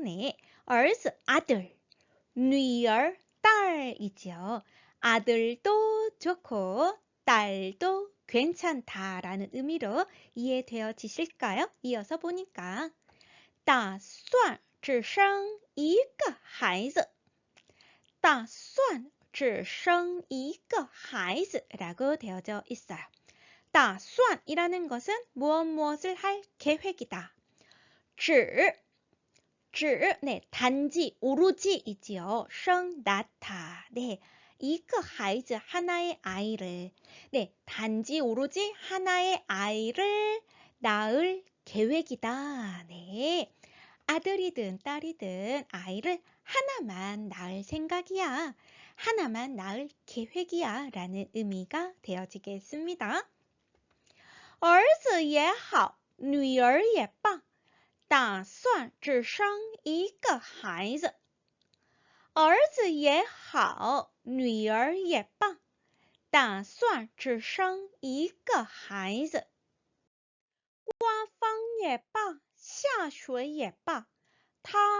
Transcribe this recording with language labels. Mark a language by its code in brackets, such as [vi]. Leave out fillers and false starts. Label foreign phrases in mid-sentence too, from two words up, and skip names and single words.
[ko] 네, 儿子 아들, 女儿 딸이죠. 아들도 좋고 딸도 괜찮다라는 의미로 이해되어지실까요? 이어서 보니까 [zh] 打算只生一个孩子打算只生一个孩子 [ko] 라고 되어져 있어요. 打算 이라는 것은 무엇을 할 계획이다. 只 네, 단지 오로지이지요. 生 낳다. 네, [zh] 一个孩子 [ko] 하나의 아이를 네, 단지 오로지 하나의 아이를 낳을 계획이다. 네. 아들이든 딸이든 아이를 하나만 낳을 생각이야. 하나만 낳을 계획이야. 라는 의미가 되어지겠습니다. [zh] 儿子也好女儿也罢打算只生一个孩子儿子也好女儿也罢打算只生一个孩子刮风也罢下雪也罢他